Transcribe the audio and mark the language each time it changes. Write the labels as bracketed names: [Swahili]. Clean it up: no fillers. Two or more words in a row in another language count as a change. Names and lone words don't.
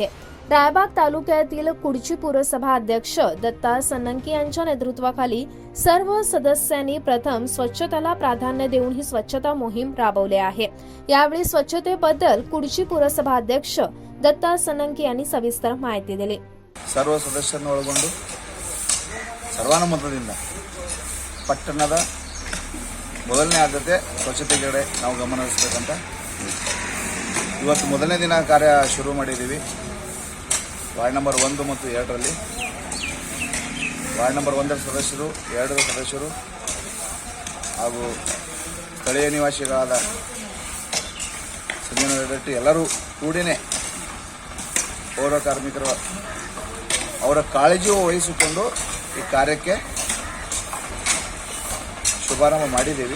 [Marathi] रायबाग तालुक्यातील कुडची पुरसभा अध्यक्ष दत्ता सन्नंगी यांच्या नेतृत्वाखाली सर्व सदस्यांनी प्रथम स्वच्छतेला प्राधान्य देऊन ही स्वच्छता मोहीम राबवली आहे। यावेळी स्वच्छतेबद्दल कुडची पुरसभा अध्यक्ष दत्ता सन्नंगी यांनी सविस्तर माहिती दिली। सर्व सदस्यांना [Kannada] ಒಳಗೊಂಡು ಸರ್ವಾನುಮತದಿಂದ ಪಟ್ಟಣದ ಮೊದಲನೇ ಆದ್ಯತೆ ಸ್ವಚ್ಛತೆಗೆ ನಾವು ಗಮನ ಹರಿಸಬೇಕಂತ ಇವತ್ತು ಮೊದಲನೇ ದಿನ ಕಾರ್ಯ ಶುರು ಮಾಡಿದ್ದೀವಿ। ವಾರ್ಡ್ ನಂಬರ್ 1 ಮತ್ತು 2 ರಲ್ಲಿ ವಾರ್ಡ್ ನಂಬರ್ 1ರ ಸದಸ್ಯರು, 2ರ ಸದಸ್ಯರು ಹಾಗೂ ಸ್ಥಳೀಯ ನಿವಾಸಿಗಳಾದ ಸಂಜೀವ ರೆಡ್ಡಿ ಎಲ್ಲರೂ ಕೂಡಿನೇ ಪೌರ ಕಾರ್ಮಿಕರು ಅವರ ಕಾಳಜಿ ವಹಿಸಿಕೊಂಡು ಈ ಕಾರ್ಯಕ್ಕೆ ಶುಭಾರಂಭ ಮಾಡಿದ್ದೀವಿ.